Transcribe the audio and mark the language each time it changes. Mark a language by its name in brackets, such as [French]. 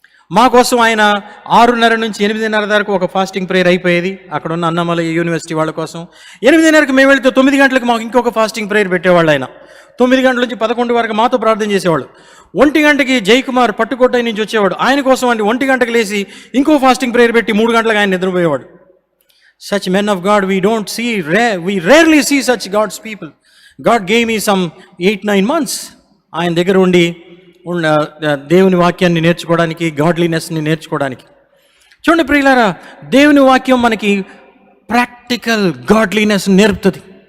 [Telugu] మా కోసం ఆయన 6:30 నుంచి 8:30 వరకు ఒక ఫాస్టింగ్ ప్రేయర్ అయిపోయేది అక్కడ ఉన్న అన్నమలై యూనివర్సిటీ వాళ్ళ కోసం. 8:30కి మేము వెళితే 9 గంటలకు మాకు ఇంకొక ఫాస్టింగ్ ప్రేయర్ పెట్టేవాళ్ళు. ఆయన 9 గంటల నుంచి 11 వరకు మాతో ప్రార్థన చేసేవాళ్ళు. 1 గంటకి జయకుమార్ పట్టుకోట నుంచి వచ్చేవాడు, ఆయన కోసం అంటే 1 గంటకు లేచి ఇంకో ఫాస్టింగ్ ప్రేయర్ పెట్టి 3 గంటలకు ఆయన నిద్రపోయేవాడు. [English] Such men of God we rarely see such God's people. God gave me some 8-9 months [Telugu] ఆయన దగ్గర ఉండి దేవుని వాక్యాన్ని నేర్చుకోవడానికి, గాడ్లీనెస్ని నేర్చుకోవడానికి. చూడండి ప్రియులారా, దేవుని వాక్యం మనకి ప్రాక్టికల్ గాడ్లీనెస్ నేర్పుతుంది.